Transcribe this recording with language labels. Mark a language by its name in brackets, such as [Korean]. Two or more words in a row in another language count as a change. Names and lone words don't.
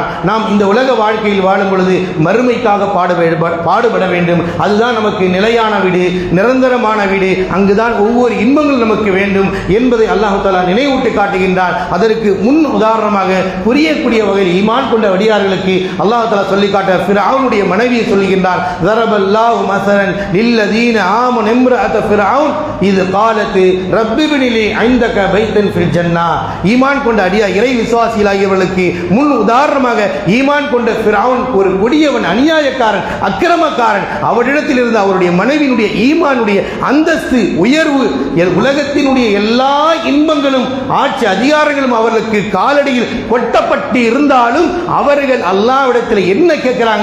[Tamil] நாம் இந்த உலக வாழ்க்கையில் வாழும் பொழுது மறுமைக்காக பாடுபட வேண்டும். அதுதான் நமக்கு நிலையான வீடு, நிரந்தரமான வீடு. அங்குதான் ஒவ்வொரு இன்பங்களும் நமக்கு வேண்டும் என்பதை [Arabic] الله تعالى [Tamil] நினைவூட்டி காட்டுகின்றான். அதற்கு முன் உதாரணமாக புரியக்கூடிய வகையில் ஈமான் கொண்ட வடியார்களுக்கு [Arabic] الله تعالى [Tamil] சொல்லி காட்ட ஃபிரௌனுடைய மனைவியை சொல்லுகின்றார். [Arabic] ضربallahu مثلا للذين آمنوا امرأة فرعون إذ قالت رب ابن لي عندك بيتا في الجنة. [Tamil] ஈமான் கொண்ட இறை விசுவாசிகளாகியவர்களுக்கு முன் உதாரணமாக ஈமான் கொண்ட ஃபிரௌன் ஒரு கொடியவன், அநியாயக்காரன், அக்கிரமக்காரன். அவரிடத்தில் இருந்த அவருடைய மனைவியினுடைய ஈமானுடைய அந்தஸ்து, உயர்வு, உலகத்தினுடைய எல்லா இன்பங்களும் ஆட்சி அதிகாரங்களும் அவர்களுக்கு காலடியில் கொட்டப்பட்டு இருந்தாலும் அவர்கள் அல்லாஹ்விடத்தில் என்ன கேட்கிறாங்க?